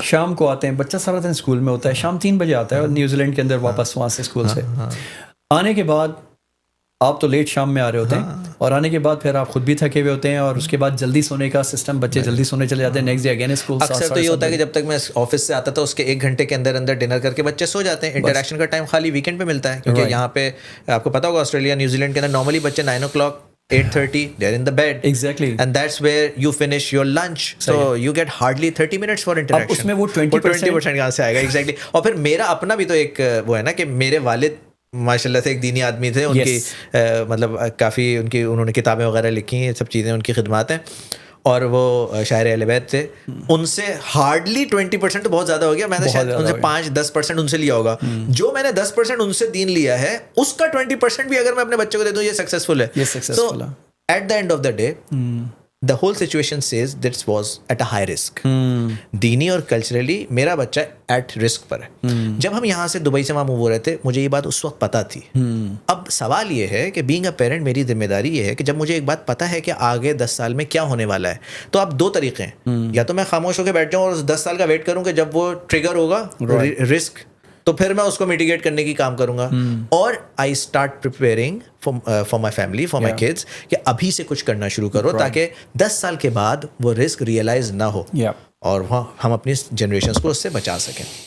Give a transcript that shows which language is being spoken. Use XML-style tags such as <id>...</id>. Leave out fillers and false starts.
<ur>شام کو آتے ہیں, بچہ سارا دن اسکول میں ہوتا ہے, شام 3 بجے آتا ہے اور نیوزی لینڈ کے اندر واپس وہاں سے اسکول سے آنے کے بعد آپ تو لیٹ شام میں آ رہے ہوتے ہیں, اور آنے کے بعد پھر آپ خود بھی تھکے ہوئے ہوتے ہیں, اور اس کے بعد جلدی سونے کا سسٹم, بچے جلدی سونے چلے جاتے ہیں, نیکسٹ ڈے اگین اسکول. اکثر تو یہ ہوتا ہے کہ جب تک میں آفس سے آتا تھا اس کے 1 گھنٹے کے اندر اندر ڈنر کر کے بچے سو جاتے ہیں. انٹریکشن کا ٹائم خالی ویکینڈ پہ ملتا ہے, کیونکہ یہاں پہ آپ کو پتا ہوگا آسٹریلیا نیوزی لینڈ کے اندر نارملی بچے 9 o'clock 8:30</ur> <en>they're in the bed, exactly, and that's where you finish your lunch, so you get hardly 30 minutes for interaction.</en> <ur>اب اس میں وہ 20% کہاں سے آئے گا؟ ایگزیکٹلی. اور پھر میرا اپنا بھی تو ایک وہ ہے نا کہ میرے والد ماشاء اللہ سے ایک دینی آدمی تھے, ان کی مطلب کافی انہوں نے کتابیں وغیرہ لکھی ہیں, یہ سب چیزیں ان کی خدمات ہیں, اور وہ شاعر اہل بیت تھے. ان سے ہارڈلی 20% تو بہت زیادہ ہو گیا, میں نے شاید ان سے 5-10% ان سے لیا ہوگا. جو میں نے 10% ان سے دین لیا ہے اس کا 20% بھی اگر میں اپنے بچوں کو دے دوں, یہ سکسیزفل ہے.</ur> <en>So at the end of the day the whole situation says this was at a high risk.</en> <ur>دینی اور کلچرلی میرا بچہ ایٹ رسک پر ہے. جب ہم یہاں سے دبئی سے وہاں موو ہو رہے تھے, مجھے یہ بات اس وقت پتہ تھی. اب سوال یہ ہے کہ بینگ اے پیرنٹ میری ذمہ داری یہ ہے کہ جب مجھے ایک بات پتہ ہے کہ آگے 10 سال میں کیا ہونے والا ہے, تو اب 2 طریقے ہیں. یا تو میں خاموش ہو کے بیٹھ جاؤں اور 10 سال کا ویٹ کروں کہ جب وہ ٹریگر ہوگا رسک, تو پھر میں اس کو میٹیگیٹ کرنے کی کام کروں گا, اور</ur> <en>I start preparing for my family, for my kids,</en> <ur>کہ ابھی سے کچھ کرنا شروع کرو تاکہ 10 سال کے بعد وہ رسک ریئلائز نہ ہو, اور وہاں ہم اپنی جنریشنس کو اس سے بچا سکیں.</ur>